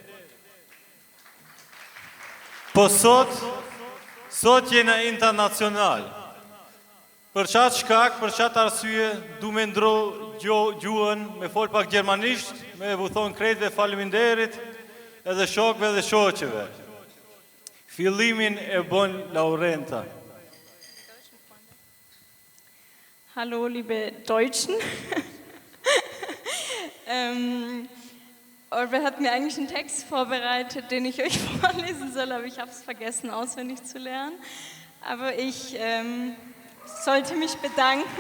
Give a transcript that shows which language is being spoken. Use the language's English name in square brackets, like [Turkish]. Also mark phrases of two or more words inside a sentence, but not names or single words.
[Albanian] Po sot jena internacional. Për qatë shkak, për qatë arsye, du me ndro gjuhën, me fol pak gjermanisht, me vuthon krejtve faleminderit, edhe shokve dhe shoqeve. Fillimin e bon Laurenta. [German] Hallo, liebe Deutschen. Orbert hat mir eigentlich einen Text vorbereitet, den ich euch vorlesen soll, aber ich habe es vergessen, auswendig zu lernen. Aber ich sollte mich bedanken.